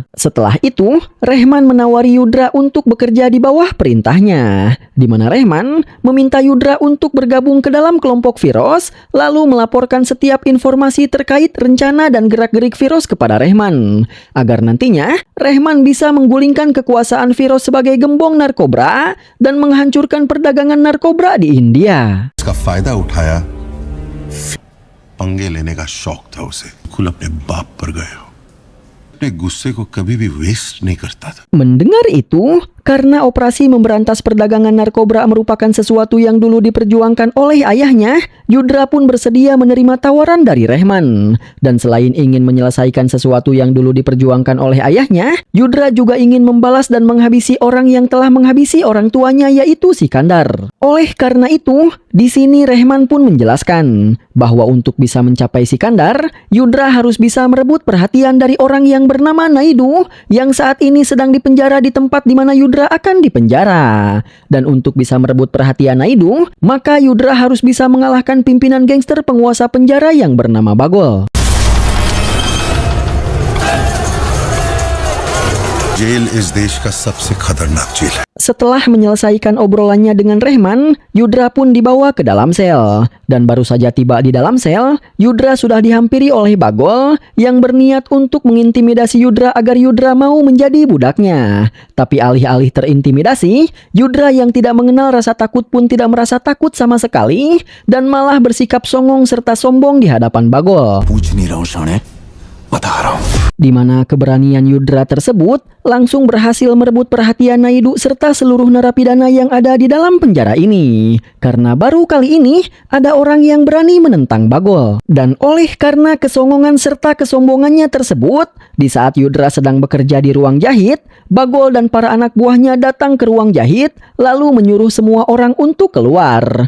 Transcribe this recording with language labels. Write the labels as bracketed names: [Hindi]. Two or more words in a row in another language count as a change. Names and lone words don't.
[Indonesian] Setelah itu, Rehman menawari Yudra untuk bekerja di bawah perintahnya, di mana Rehman meminta Yudra untuk bergabung ke dalam kelompok Firoz, lalu melaporkan setiap informasi terkait rencana dan gerak-gerik Firoz kepada Rehman, agar nantinya Rehman bisa menggulingkan kekuasaan Firoz sebagai gembong narkoba dan menghancurkan perdagangan narkoba di India. [Hindi] इसका फायदा उठाया पंगे लेने का शौक था उसे कुल अपने बाप पर गए हो अपने गुस्से को कभी भी वेस्ट नहीं करता था [Indonesian] Mendengar itu, karena operasi memberantas perdagangan narkoba merupakan sesuatu yang dulu diperjuangkan oleh ayahnya, Yudra pun bersedia menerima tawaran dari Rehman. Dan selain ingin menyelesaikan sesuatu yang dulu diperjuangkan oleh ayahnya, Yudra juga ingin membalas dan menghabisi orang yang telah menghabisi orang tuanya, yaitu Sikandar. Oleh karena itu, di sini Rehman pun menjelaskan bahwa untuk bisa mencapai Sikandar, Yudra harus bisa merebut perhatian dari orang yang bernama Naidu yang saat ini sedang dipenjara di tempat di mana Yudra akan dipenjara. Dan untuk bisa merebut perhatian Naidu, maka Yudra harus bisa mengalahkan pimpinan gangster penguasa penjara yang bernama Bagol. [Hindi] जेल इस देश का सबसे खतरनाक जेल है [Indonesian] Setelah menyelesaikan obrolannya dengan Rehman, Yudra pun dibawa ke dalam sel. Dan baru saja tiba di dalam sel, Yudra sudah dihampiri oleh Bagol yang berniat untuk mengintimidasi Yudra agar Yudra mau menjadi budaknya. Tapi alih-alih terintimidasi, Yudra yang tidak mengenal rasa takut pun tidak merasa takut sama sekali dan malah bersikap songong serta sombong di hadapan Bagol. [Hindi] पूछ नहीं रहा हूँ शाणे बता रहा हूँ [Indonesian] Di mana keberanian Yudra tersebut langsung berhasil merebut perhatian Naidu serta seluruh narapidana yang ada di dalam penjara ini. Karena baru kali ini ada orang yang berani menentang Bagol. Dan oleh karena kesongongan serta kesombongannya tersebut, di saat Yudra sedang bekerja di ruang jahit, Bagol dan para anak buahnya datang ke ruang jahit lalu menyuruh semua orang untuk keluar.